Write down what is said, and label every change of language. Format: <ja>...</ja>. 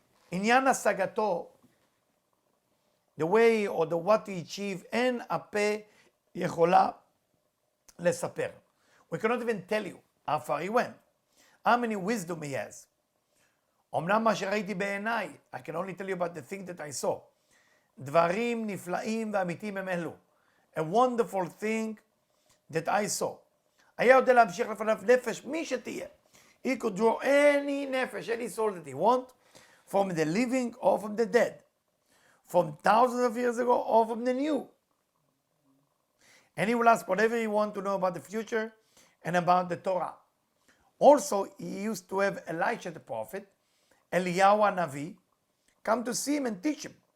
<he>עניין השגתו,</he> <en>the way or the what he achieved,</en> <he>אין הפה יכולה לספר.</he> <en>We cannot even tell you how far he went, how many wisdom he has.</en> <he>אמנם מה שראיתי בעיניי,</he> <en>I can only tell you about the thing that I saw.</en> <he>דברים נפלאים ואמיתיים הם אלו.</he> <en>A wonderful thing that I saw.</en> <he>היה יודע להמשיך לפניו נפש, מי שתהיה.</he> <en>He could draw any nefesh, any soul that he want, from the living or from the dead, from thousands of years ago or from the new. And he will ask whatever he want to know about the future and about the Torah. Also, he used to have Elisha the prophet, Eliyahu Navi, come to see him and teach him.</en>